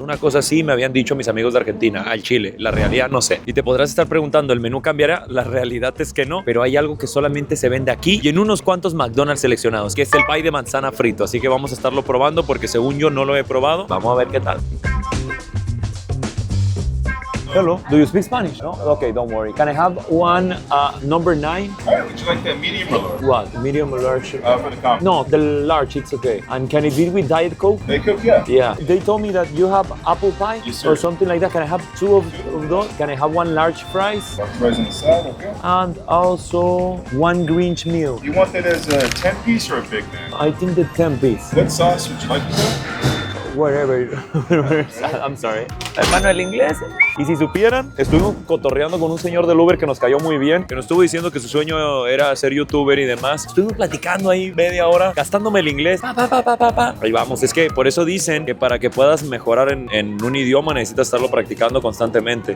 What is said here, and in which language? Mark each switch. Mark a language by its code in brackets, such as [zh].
[es] Una cosa así me habían dicho mis amigos de Argentina. Al Chile. La realidad no sé. Y te podrás estar preguntando, ¿el menú cambiará? La realidad es que no. Pero hay algo que solamente solamente se vende aquí y en unos cuantos McDonald's seleccionados, que es el pie de manzana frito. Así que vamos a estarlo probando porque según yo no lo he probado. Vamos a ver qué tal. [en] Hello, do you speak Spanish? No? Okay, don't worry. Can I have one number 9? All right, would you like the medium or large? What? Medium or large? For the combo. No, the large, it's okay. And can it be with Diet Coke? They cook, yeah. Yeah. They told me that you have apple pie Yes, sir. or something like that. Can I have two of those? Can I have one large fries? Large fries on the side, okay. And also one Grinch meal. You want that as a 10-piece or a Big Mac? I think the 10 piece. What sauce would you like to go? Wherever. I'm sorry. [es] Hermano, el inglés. Y si supieran, estuvimos cotorreando con un señor del Uber que nos cayó muy bien, que nos estuvo diciendo que su sueño era ser youtuber y demás. Estuvimos platicando ahí media hora, gastándome el inglés. Ahí vamos. Es que por eso dicen que para que puedas mejorar en un idioma necesitas estarlo practicando constantemente.